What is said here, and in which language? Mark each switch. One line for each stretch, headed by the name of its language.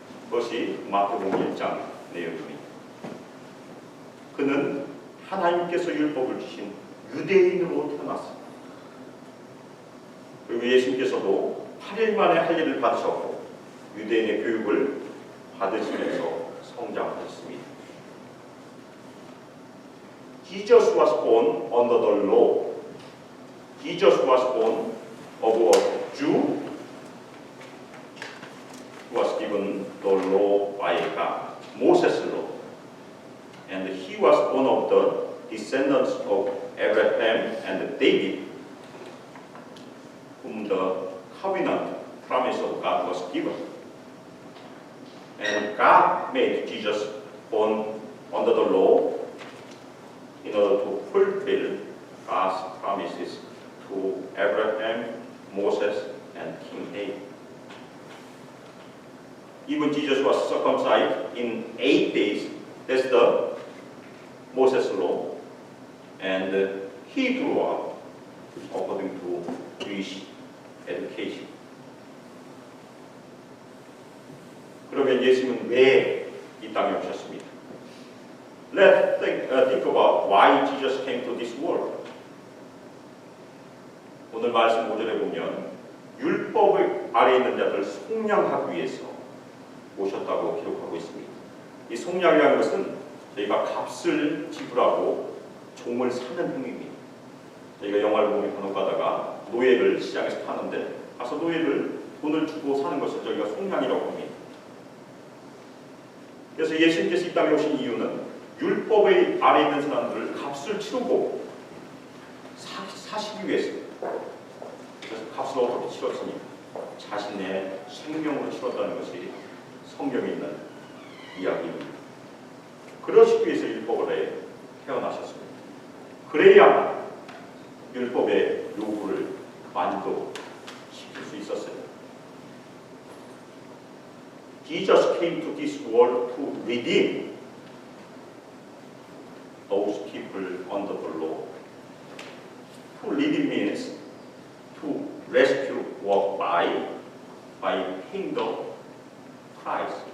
Korean: 그것이 마태복음 1장 내용입니다. 그는 하나님께서 율법을 주신 유대인으로 태어났습니다. 그리고 예수님께서도 8일 만에 할 일을 받으셨고 유대인의 교육을 받으시면서 성장하셨습니다.
English: Jesus was born under the law. Jesus was born of a Jew who was given the law by God, Moses' law. And he was born of the descendants of Abraham and David. covenant promise of God was given. And God made Jesus born under the law in order to fulfill God's promises to Abraham, Moses, and King David. Even Jesus was circumcised in 8 days. That's the Moses law. And he grew up according to Jewish education.
Korean: 그러면 예수님은 왜 이 땅에 오셨습니까?
English: Let's think about why Jesus came to this world.
Korean: 오늘 말씀 5절에 보면 율법의 아래에 있는 자들을 속량하기 위해서 오셨다고 기록하고 있습니다. 이 속량이라는 것은 저희가 값을 지불하고 종을 사는 행위입니다. 저희가 영화를 보면 간혹 가다가 노예를 시장에서 파는데 가서 노예를 돈을 주고 사는 것을 저희가 속량이라고 합니다. 그래서 예수님께서 이 땅에 오신 이유는 율법의 아래에 있는 사람들을 값을 치르고 사시기 위해서입니다. 그래서 값을 어떻게 치렀습니까? 자신의 생명으로 치렀다는 것이 성경에 있는 이야기입니다. 그러시기 위해서 율법을 태어나셨습니다. 그래야 율법의 요구를 만족시킬 수 있었어요.
English: Jesus came to this world to redeem those people under the law. To redeem means to rescue or by paying the price.